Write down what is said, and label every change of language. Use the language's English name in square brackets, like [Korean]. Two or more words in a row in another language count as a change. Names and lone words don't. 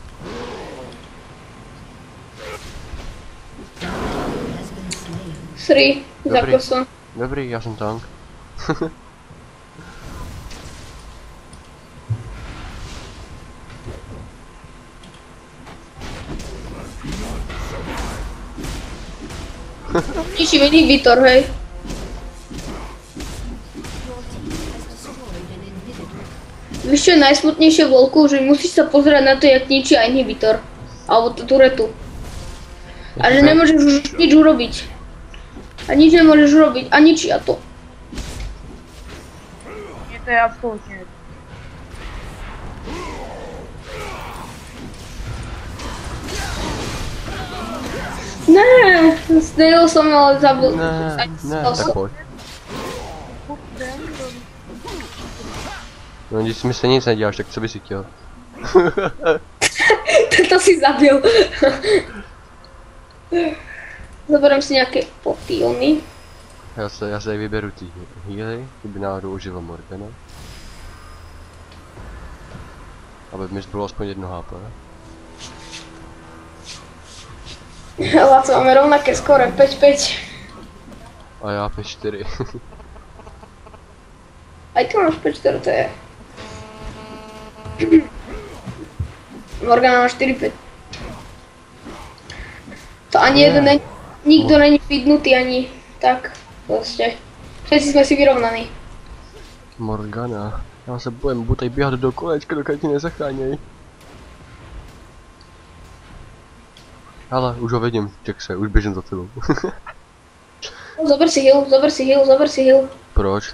[Czech] Sri, za koso. Dobrý, já jsem tank. Ničím inhibitor, [Slovak] hej. Víš čo je najsmutnejšie v LoLku, že musíš sa pozerať na to, jak ničí inhibitor. Alebo turetu. A že nemôžeš už nič urobiť. A nič nemôžeš urobiť. A ničia to. [Czech] Mě to je absolutně. [Slovak] Ne, snejil som, ale zabil. [Czech] Ne, tak pojď. No, když mi se nic neděláš, tak co by si chtěl? [Slovak] To si zabil. Zoberiem si nejaké potílny. [Czech] Já se vyberu ty healy, kdyby náhodou užil Morgana. Aby mi zbylo aspoň 1 HP. [Slovak] Laco, máme rovnaké skore, 5-5. [Czech] A já 5-4. [Slovak] Aj ty máš 5-4, to je. Morgana má 4-5. [Czech] To ani jeden není, nikto není feednutý ani tak. [Slovak] Proste. Všetci sme si vyrovnaní. Morgana. [Czech] Já se bojím, budu tady běhat do kolečka, dokud ti nezachráněj. Ale už ho vidím, Jackse, už běžím za tebou. [Slovak] Zober si heal. [Czech] Proč?